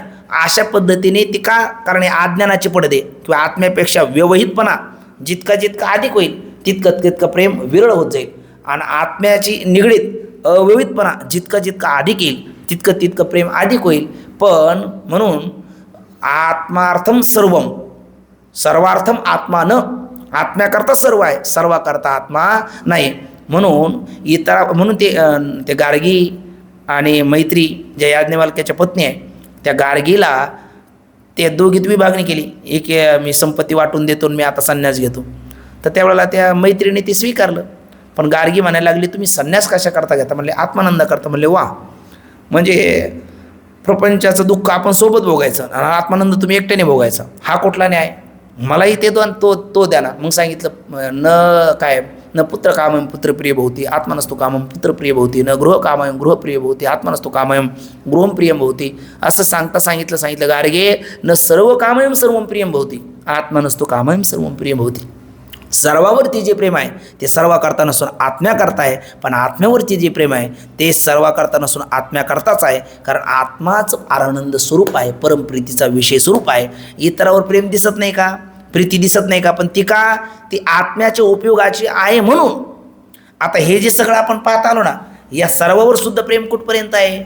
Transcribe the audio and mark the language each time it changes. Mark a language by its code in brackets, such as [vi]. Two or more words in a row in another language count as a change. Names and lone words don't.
[mr] अशा पद्धतीने ती का? कारण अज्ञानाचे पडदे किंवा आत्म्यापेक्षा व्यवहितपणा जितका जितका अधिक होईल तितकं तितकं प्रेम विरळ होत जाईल. आणि आत्म्याची निगडीत अव्यवहितपणा जितका जितका अधिक येईल तितकं तितकं प्रेम अधिक होईल. पण म्हणून [sa] आत्मार्थम सर्वम सर्वार्थम आत्मा न. [mr] आत्म्याकरता सर्व आहे, सर्वाकरता आत्मा नाही. म्हणून ते गार्गी आणि मैत्री ज्या याज्ञवल्क्याच्या पत्नी आहे त्या गार्गीला त्या दोघीत विभागणी केली. एक मी संपत्ती वाटून देतो, मी आता संन्यास घेतो. तर त्यावेळेला त्या मैत्रिणी ते स्वीकारलं. पण गार्गी म्हणायला लागली तुम्ही संन्यास कशा करता घेता? म्हणले आत्मानंद करता. म्हणले वा, म्हणजे प्रपंचाचं दुःख आपण सोबत भोगायचं आणि आत्मानंद तुम्ही एकट्याने भोगायचा, हा कुठला न्याय? मलाही ते तो द्या ना. मग सांगितलं [sa] न पुत्र कामयम पुत्रप्रिय भवती आत्मनस्तु कामम पुत्रप्रिय भवती, न गृह कामयम गृहप्रिय भवती आत्मनस्तु कामयम गृहम प्रियम भवती. [mr] असं सांगितलं [sa] गार्गे न सर्व कामयम सर्वम प्रियम भवती आत्मनस्तु कामयम सर्वम प्रियम भवती. [mr] सर्वावरती जे प्रेम आहे ते सर्वाकरता नसून आत्म्याकरता आहे. पण आत्म्यावरती जे प्रेम आहे ते सर्वाकरता नसून आत्म्याकरताच आहे. कारण आत्माच आनंद स्वरूप आहे, परमप्रीतीचा विषय स्वरूप आहे. इतरावर प्रेम दिसत नाही का? प्रीती दिसत नाही का? पण ती का? ती आत्म्याच्या उपयोगाची आहे म्हणून. आता हे जे सगळं आपण पाहत आलो ना, या सर्वावर सुद्धा प्रेम कुठपर्यंत आहे?